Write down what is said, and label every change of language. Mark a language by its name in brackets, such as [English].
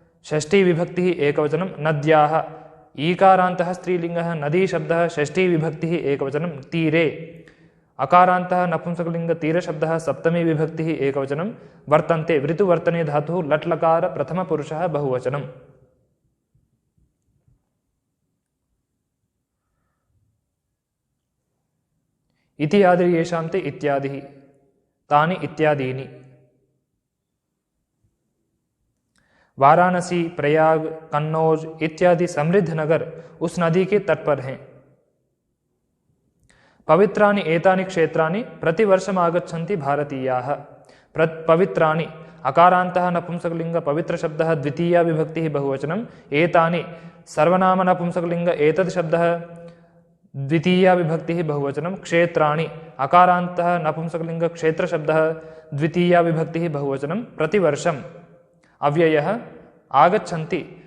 [Sanskrit] षष्ठी विभक्तिः एकवचनं, नद्याः ईकारान्तः स्त्रीलिङ्गः नदी शब्दः षष्ठी विभक्तिः एकवचनं, तीरे अकारान्तः नपुंसकलिङ्ग तीरशब्दः सप्तमी विभक्तिः एकवचनं, वर्तन्ते वृतुवर्तने धातुः लट्लकार प्रथमपुरुषः बहुवचनम्। इति आदिर्येषां ते इत्यादिः, तानि इत्यादीनि। [Hindi] वाराणसी, प्रयाग, कन्नौज इत्यादि समृद्ध नगर उस नदी के तट पर हैं। [Sanskrit] पवित्राणि एतानि क्षेत्राणि प्रतिवर्षम् आगच्छन्ति भारतीयाः। पवित्राणि अकारान्तः नपुंसकलिङ्ग पवित्र शब्दः द्वितीया विभक्तिः बहुवचनं, एतानि सर्वनाम नपुंसकलिङ्ग एतद् शब्दः द्वितीया विभक्तिः बहुवचनं, क्षेत्राणि अकारान्तः नपुंसकलिङ्ग क्षेत्र शब्दः द्वितीया विभक्तिः बहुवचनं, प्रतिवर्षम् अव्ययः आगच्छन्ति